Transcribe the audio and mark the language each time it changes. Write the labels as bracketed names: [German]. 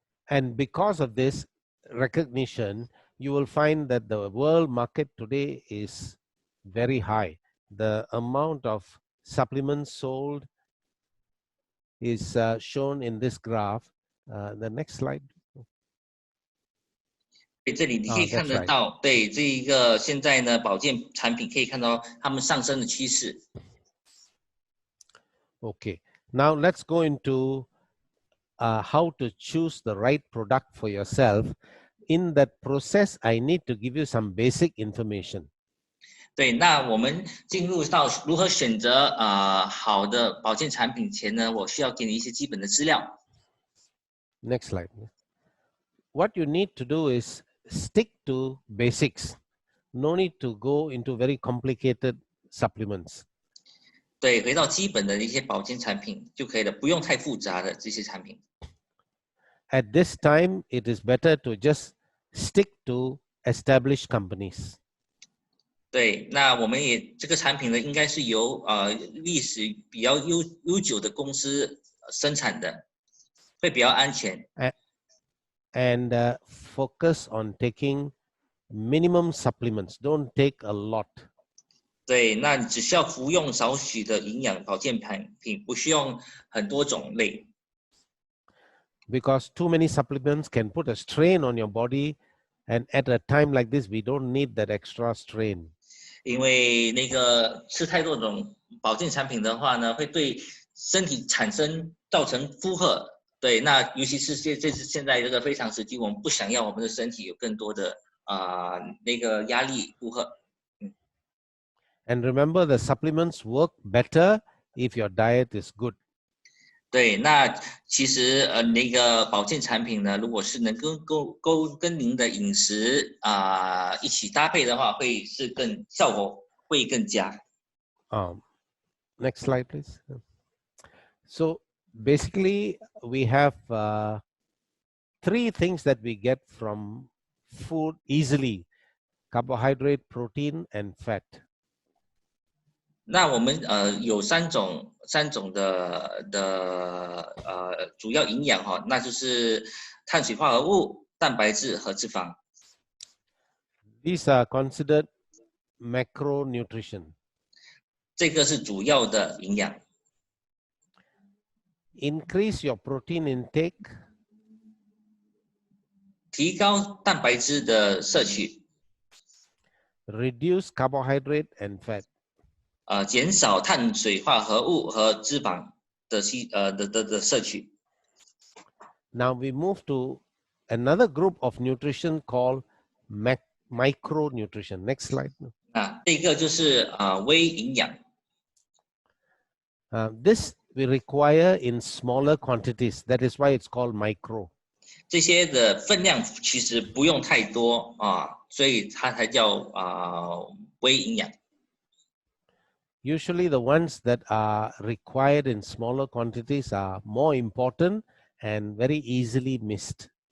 [English] And because of this recognition, you will find that the world market today is very high. The amount of supplements sold is shown in this graph. The next slide. [Chinese] 这里你可以看得到，对这一个现在呢，保健产品可以看到它们上升的趋势。 [English] Okay, now let's go into how to choose the right product for yourself. In that process, I need to give you some basic information. [Chinese] 对，那我们进入到如何选择好的保健产品前呢，我需要给你一些基本的资料。 [English] Next slide. What you need to do is stick to basics. No need to go into very complicated supplements. [Chinese] 对，回到基本的一些保健产品就可以了，不用太复杂的这些产品。 [English] At this time, it is better to just stick to established companies. [Chinese] 对，那我们也这个产品呢，应该是由历史比较悠久的公司生产的，会比较安全。 [English] And focus on taking minimum supplements. Don't take a lot. [Chinese] 对，那你只需要服用少许的营养保健产品，不需要很多种类。 [English] Because too many supplements can put a strain on your body, and at a time like this, we don't need that extra strain. [Chinese] 因为那个吃太多种保健产品的话呢，会对身体造成负荷。对，那尤其是现在这个非常时期，我们不想要我们的身体有更多的那个压力负荷。 [English] And remember, the supplements work better if your diet is good. [Chinese] 对，那其实那个保健产品呢，如果是能跟您的饮食一起搭配的话，会是效果会更佳。 [English] Next slide, please. So basically, we have 3 things that we get from food easily: carbohydrate, protein, and fat. [Chinese] 那我们有三种的主要营养哈，那就是碳水化合物、蛋白质和脂肪。 [English] These are considered macronutrition. [Chinese] 这个是主要的营养。 [English] Increase your protein intake. [Chinese] 提高蛋白质的摄取。 [English] Reduce carbohydrate and fat. [Chinese] 减少碳水化合物和脂肪的摄取。 [English] Now we move to another group of nutrition called micronutrition. Next slide. [Chinese] 这个就是微营养。 [English] This we require in smaller quantities. That is why it's called micro. [Chinese] 这些的分量其实不用太多所以它才叫微营养。 [English] Usually the ones that are required in smaller quantities are more important and very easily missed.